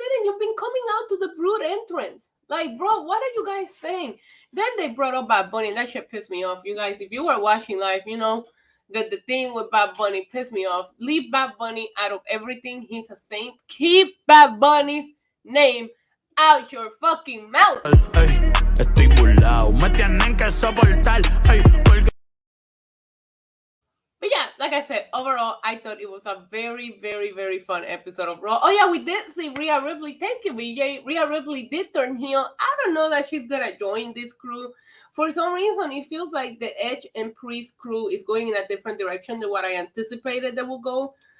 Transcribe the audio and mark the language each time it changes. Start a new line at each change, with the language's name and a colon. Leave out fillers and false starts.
English: You've been coming out to the Brood entrance. Like, bro, what are you guys saying? Then they brought up Bad Bunny, and that shit pissed me off. You guys, if you were watching live, that the thing with Bad Bunny pissed me off. Leave Bad Bunny out of everything. He's a saint. Keep Bad Bunny's name out your fucking mouth.
Spanish: Estoy burlao, me tienen que soportar.
English: But yeah, like I said, overall, I thought it was a very, very, very fun episode of Raw. Oh yeah, we did see Rhea Ripley. Thank you, BJ. Rhea Ripley did turn heel. I don't know that she's gonna join this crew. For some reason, it feels like the Edge and Priest crew is going in a different direction than what I anticipated they will go.